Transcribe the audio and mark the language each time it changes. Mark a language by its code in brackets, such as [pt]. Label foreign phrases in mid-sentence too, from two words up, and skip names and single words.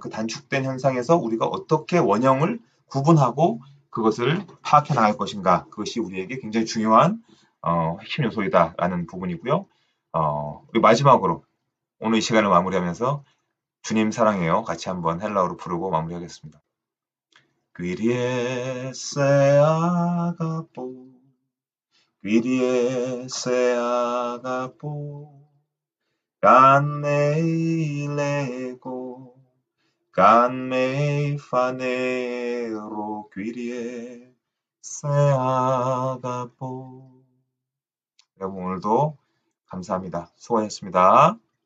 [ko] 그 단축된 현상에서 우리가 어떻게 원형을 구분하고 그것을 파악해 나갈 것인가. 그것이 우리에게 굉장히 중요한 핵심 요소이다라는 부분이고요. 그리고 마지막으로 오늘 이 시간을 마무리하면서 주님 사랑해요. 같이 한번 헬라어로 부르고 마무리하겠습니다. [el] Κύριε αγαπώ, Κύριε αγαπώ, Γκανμέι λέγω, Γκανμέι φανερώ, Κύριε αγαπώ. [ko] 여러분 오늘도 감사합니다. 수고하셨습니다.